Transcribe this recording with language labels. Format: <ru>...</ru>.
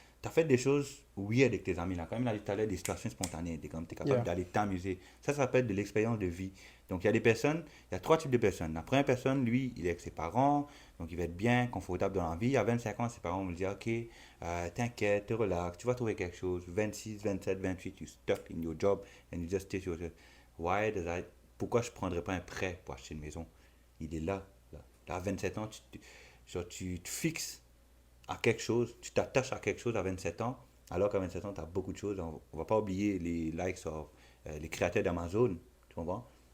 <fr>Tu as fait des choses weird avec tes amis là, quand même là, tout à l'heure, des situations spontanées, tu es capable</fr> <en>Yeah.</en> <fr>d'aller t'amuser. Ça s'appelle de l'expérience de vie. Donc il y a des personnes, il y a trois types de personnes. La première personne, lui, il est avec ses parents, donc il va être bien, confortable dans la vie. À 25 ans, ses parents vont lui dire, ok, t'inquiète, te relax, tu vas trouver quelque chose.</fr> <en>26, 27, 28, you stuck in your job and you just stay yourself. Why does I...</en> <fr>Pourquoi je ne prendrais pas un prêt pour acheter une maison? Il est là, là. Là, à 27 ans, tu te fixes à quelque chose, tu t'attaches à quelque chose à 27 ans, alors qu'à 27 ans, tu as beaucoup de choses. On ne va pas oublier les likes sur les créateurs d'Amazon, tu comprends?</fr>